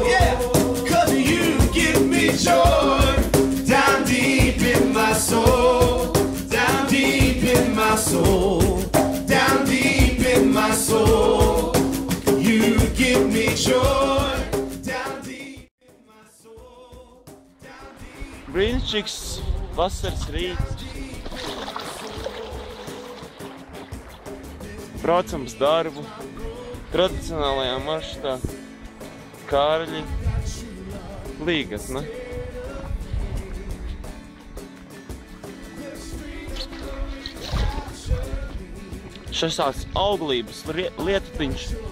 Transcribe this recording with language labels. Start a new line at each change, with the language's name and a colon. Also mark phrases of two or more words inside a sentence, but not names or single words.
English: Yeah, 'cause you give me joy down deep in my soul, down deep in my soul, down deep in my soul. You give me joy down deep in my soul, down deep.
Latvian: Brīnišķīgs vasaras rīts. Braucam uz darbu, tradicionālajā maršrutā, Kārļi, Līgatne. Šasās auglības lietutiņš.